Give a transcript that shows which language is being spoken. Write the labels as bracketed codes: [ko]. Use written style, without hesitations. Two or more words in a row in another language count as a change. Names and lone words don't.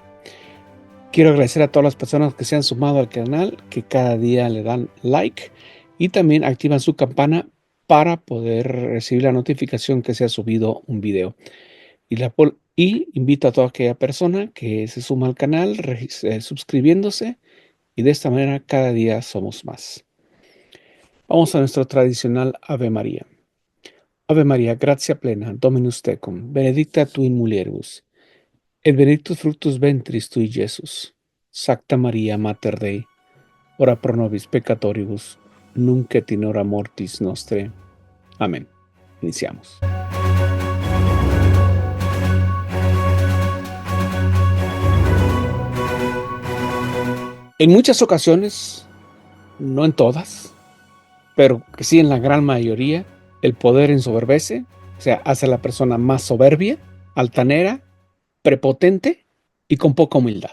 [es] Quiero agradecer a todas las personas que se han sumado al canal, que cada día le dan like y también activan su campana para poder recibir la notificación que se ha subido un video. Y invito a toda aquella persona que se suma al canal suscribiéndose, y de esta manera cada día somos más. Vamos a nuestro tradicional Ave María. [la] Ave María, gratia plena, Dominus tecum, benedicta tu in mulieribus, et benedictus fructus ventris tui, Iesus. Sancta Maria, Mater Dei, ora pro nobis peccatoribus, nunc et in hora mortis nostrae. [es] Amén. Iniciamos. En muchas ocasiones, no en todas, pero que sí en la gran mayoría, el poder ensoberbece, o sea, hace a la persona más soberbia, altanera, prepotente y con poca humildad.